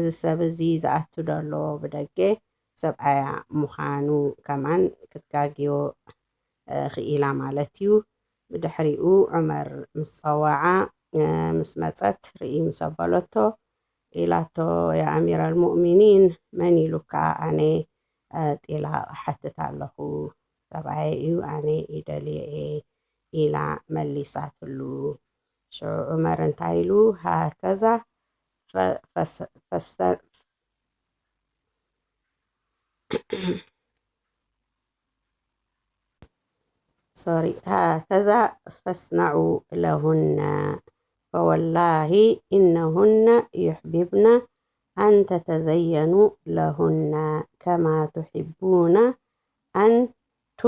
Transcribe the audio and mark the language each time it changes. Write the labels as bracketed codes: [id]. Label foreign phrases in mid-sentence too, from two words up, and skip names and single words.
[ti] ሰብ እዚ ዝኣቱ ደሎ ብደገ ሰብኣያ ምዃኑ ከማን ክትጋግዮ ክኢላ ማለት እዩ ብድሕሪኡ ዑመር ምስ ፀዋዓ ምስ መፀት ርኢ ምስ ኣበለቶ ኢላቶ [ar] يا أمير المؤمنين [ti] መን ኢሉካ ኣነ ጤላ ሓትት ኣለኹ ሰብኣይ እዩ ኣነ ይደልየ ኢላ መሊሳትሉ ሽዑ ዑመር እንታይ ኢሉ ሃከዛ [ar] هكذا فاصنعوا لهن فوالله إنهن يحببن أن تتزينوا لهن كما تحبون أنتم